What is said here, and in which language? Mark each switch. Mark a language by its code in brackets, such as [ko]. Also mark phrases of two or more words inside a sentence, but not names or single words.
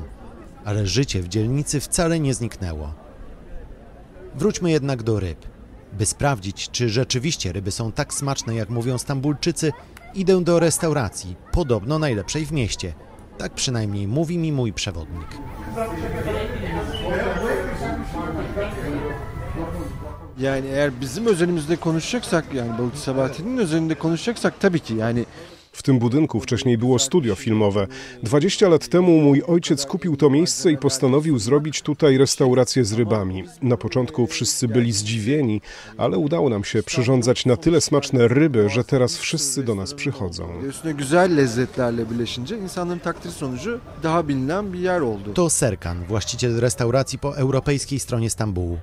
[pl] Ale życie w dzielnicy wcale nie zniknęło. Wróćmy jednak do ryb. By sprawdzić, czy rzeczywiście ryby są tak smaczne, jak mówią Stambulczycy, idę do restauracji, podobno najlepszej w mieście. Tak przynajmniej mówi mi mój przewodnik. [tr] Yani eğer bizim özelimizde konuşacaksak, yani Balıkçı Sabahattin'in özelinde konuşacaksak tabii ki yani [pl] W tym budynku wcześniej było studio filmowe. 20 lat temu mój ojciec kupił to miejsce i postanowił zrobić tutaj restaurację z rybami. Na początku wszyscy byli zdziwieni, ale udało nam się przyrządzać na tyle smaczne ryby, że teraz wszyscy do nas przychodzą. To Serkan, właściciel restauracji po europejskiej stronie Stambułu.